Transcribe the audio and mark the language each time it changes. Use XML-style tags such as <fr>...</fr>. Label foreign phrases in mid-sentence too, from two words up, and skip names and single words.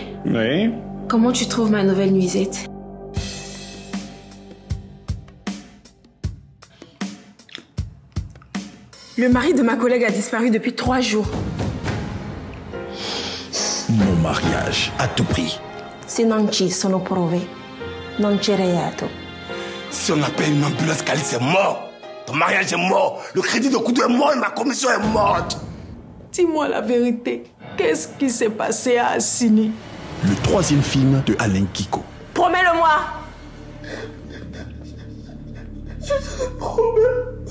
<fr>Oui. Comment tu trouves ma nouvelle nuisette? Le mari de ma collègue a disparu depuis 3 jours. Mon mariage à tout prix.</fr> <it>Se non ci sono prove, non c'è reato.</it> <fr>Si on appelle une ambulance, Calice est mort. Ton mariage est mort. Le crédit de couteau est mort et ma commission est morte. Dis-moi la vérité. Qu'est-ce qui s'est passé à Assini? Le 3e film de Alain Guicou. Promets-le-moi. Je te promets.</fr>